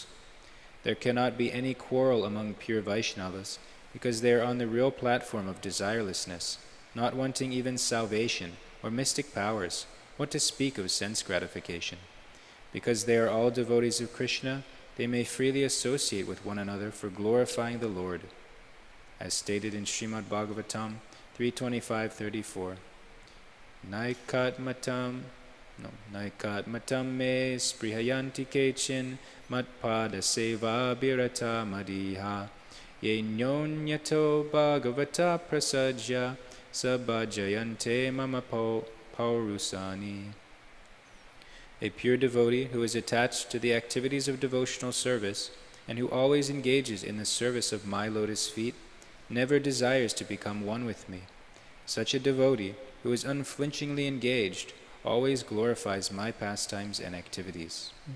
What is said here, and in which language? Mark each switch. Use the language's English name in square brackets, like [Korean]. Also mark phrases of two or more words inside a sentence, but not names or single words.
[English] There cannot be any quarrel among pure Vaishnavas, because they are on the real platform of desirelessness, not wanting even salvation or mystic powers, what to speak of sense gratification. Because they are all devotees of Krishna, they may freely associate with one another for glorifying the Lord. As stated in Srimad Bhagavatam 3.25-34, [Sanskrit] Naikatmatam me sprihayanti kechin matpada seva birata madiha ye nyonyato bhagavata prasajya sabhajayante mama paurusani. [English] A pure devotee who is attached to the activities of devotional service and who always engages in the service of my lotus feet never desires to become one with me. Such a devotee who is unflinchingly engaged always glorifies my pastimes and activities.